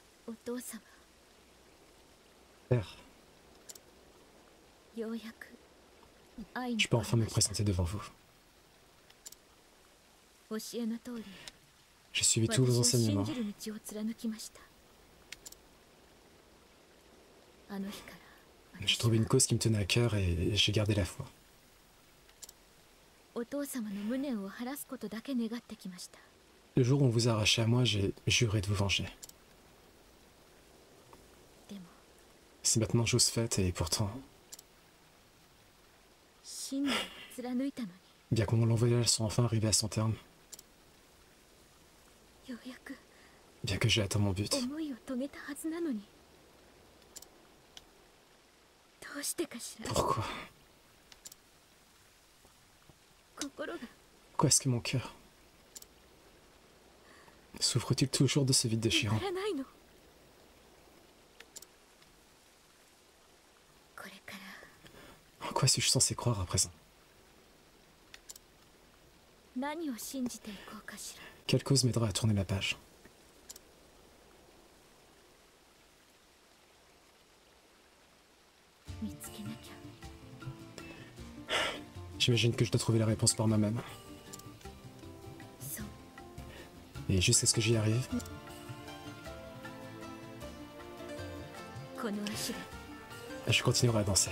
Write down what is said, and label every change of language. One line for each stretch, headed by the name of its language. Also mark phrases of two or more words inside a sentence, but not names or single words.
Japanese: お父様、
French: Père,
Japanese: ようやく愛
French: je
Japanese: に
French: peux
Japanese: 来
French: enfin me
Japanese: ました。
French: présenter devant vous.
Japanese: 教えの通り、
French: J'ai suivi tous
Japanese: 私
French: vos
Japanese: を信
French: enseignements.
Japanese: じる道を貫きました。あの日から
French: J'ai
Japanese: 私
French: trouvé une
Japanese: は
French: cause qui me tenait à cœur et j'ai gardé la foi.
Japanese: お父様の無念を晴らすことだけ願ってきました。
French: Le jour où on vous a arraché à moi, j'ai juré de vous venger.
Japanese: でも
French: C'est maintenant chose faite et pourtant,
Japanese: 信念を貫いたのに、
French: bien que mon long voyage soit enfin arrivé à son terme,
Japanese: ようやく
French: bien que j'ai atteint mon but,
Japanese: 思いを遂げたはずなのに、どうしてかしら。
French: pourquoi?
Japanese: 心が
French: Pourquoi est-ce que mon cœur souffre-t-il toujours de ce vide
Japanese: 止
French: déchirant?
Japanese: まらないの。これから
French: En quoi suis-je censé croire à présent?
Japanese: 何を信じていこうかしら。
French: Quelle cause m'aidera à tourner la page?
Japanese: 見つけなきゃ。
French: J'imagine que je dois trouver la réponse par moi-même.
Japanese: そう、
French: Et jusqu'à ce que j'y arrive,
Japanese: この足で
French: je continuerai à danser.